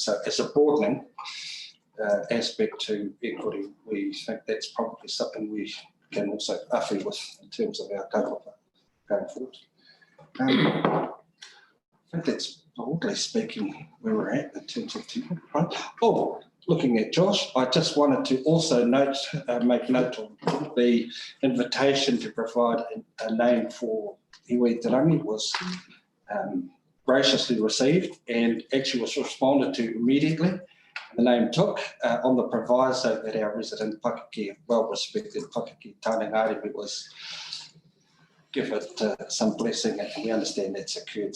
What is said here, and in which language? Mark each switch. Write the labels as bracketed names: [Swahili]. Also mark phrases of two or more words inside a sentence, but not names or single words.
[English] So as a broadening aspect to equity, we think that's probably something we can also awhi with in terms of our kaupapa going forward. I think that's broadly speaking where we're at in terms of people. Right? Looking at Josh, I just wanted to also make note of the invitation to provide a name for iwi te rangi was graciously received and actually was responded to immediately. The name took on the proviso that our resident Pakeke, well-respected Pakeke Tāne Ngāriwi, was give it some blessing, and we understand that's occurred.